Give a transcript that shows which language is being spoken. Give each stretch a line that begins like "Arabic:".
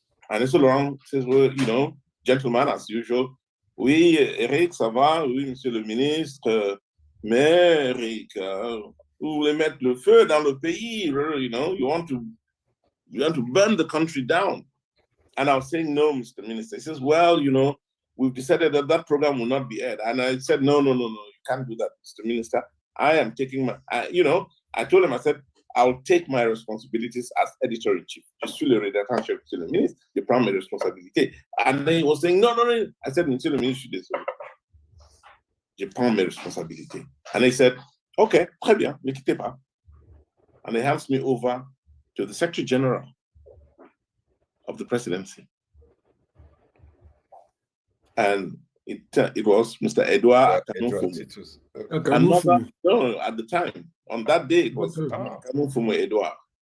English: And Esso Laurent says, well, you know, gentleman, as usual,
French: oui, Eric, ça va, oui, monsieur le ministre, mais Eric, vous voulez mettre le feu dans le pays,
English: you know, you want to burn the country down. And I was saying, no, Mr. Minister. He says, well, you know, we've decided that that program will not be aired. And I said, no, you can't do that, Mr. Minister. I am taking my, I told him, I said, I'll take my responsibilities as editor-in-chief.
French: Je suis le rédacteur en chef, Monsieur le ministre, je prends mes responsabilités.
English: And then he was saying, no. I said,
French: Monsieur le ministre, je suis désolé. Je prends mes responsabilités.
English: And he said, okay,
French: très bien, ne quittez pas.
English: And he hands me over to the Secretary General of the presidency. And it was Mr. Edouard Titus. No, at the time, on that day, it was Akamufumu Edouard.